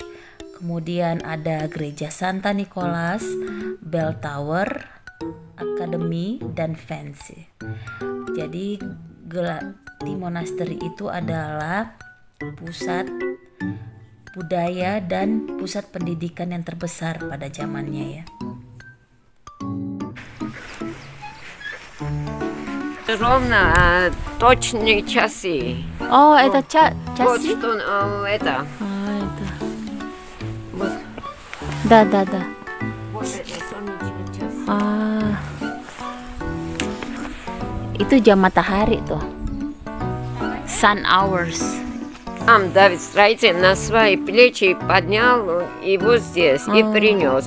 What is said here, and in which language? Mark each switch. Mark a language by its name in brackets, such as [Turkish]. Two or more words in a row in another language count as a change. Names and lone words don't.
[Indonesian] Kemudian ada gereja Santa Nicholas, Bell Tower, Akademi, dan Fancy. Jadi Gelati Monastery itu adalah pusat budaya dan pusat pendidikan yang terbesar pada zamannya ya. [Russian] Ровно точные часы. Oh, это часы? Вот что это. Это. Вот, Да. вот это солнечный час. [Indonesian] Itu jam matahari tuh. [English] Sun hours. [Russian] Сам Давид строитель на свои плечи поднял его здесь и принес.